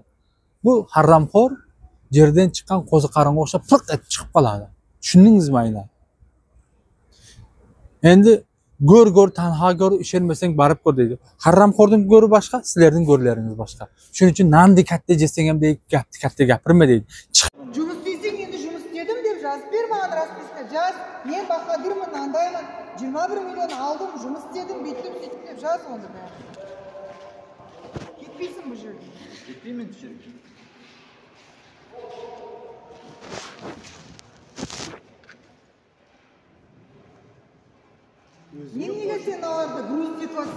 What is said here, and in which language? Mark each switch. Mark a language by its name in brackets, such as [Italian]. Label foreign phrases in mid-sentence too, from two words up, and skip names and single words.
[Uzbek] Bu harramxo'r yerdan chiqqan qo'ziqaringa o'xshab piq etib chiqib qoladi. Tushundingizmi aynan? Endi go'r tanho go'r ishonmasang borib ko'r deydi. Harramxo'rning go'ri boshqa, sizlarning go'rlaringiz boshqa. Shuning uchun nandi katta jesang ham deydi, katta gapirma deydi. [Kazakh] Жұмыс істесең енді жұмыс істедім деп жазып бер маған расписка. Жаз, мен бахадырмын, андаймын. 21 миллион алдым, жұмыс істедім, бүйттім, сөйтіп деп жаз онда бәрі. Кетпейсің бұл жерде. Кетпеймін бұл жерге. Неге сен оларды грузить етіп жатсың?